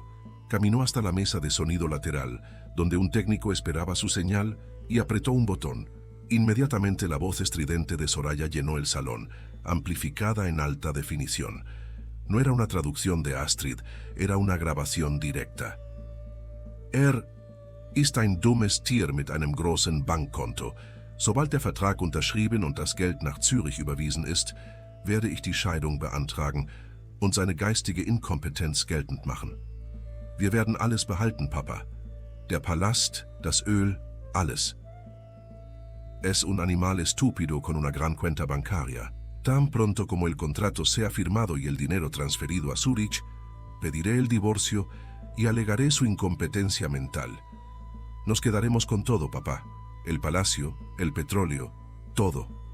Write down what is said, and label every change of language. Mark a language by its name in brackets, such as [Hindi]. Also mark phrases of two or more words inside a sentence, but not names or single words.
[Spanish] Caminó hasta la mesa de sonido lateral, donde un técnico esperaba su señal, y apretó un botón. Inmediatamente la voz estridente de Soraya llenó el salón, amplificada en alta definición. No era una traducción de Astrid, era una grabación directa. [German] Ist ein dummes Tier mit einem großen Bankkonto. Sobald der Vertrag unterschrieben und das Geld nach Zürich überwiesen ist, werde ich die Scheidung beantragen und seine geistige Inkompetenz geltend machen. Wir werden alles behalten, Papa. Der Palast, das Öl, alles. [Spanish] Es un animal estúpido con una gran cuenta bancaria. Tan pronto como el contrato sea firmado y el dinero transferido a Zúrich, pediré el divorcio y alegaré su incompetencia mental. Nos quedaremos con todo, papá. El palacio, el petróleo, todo».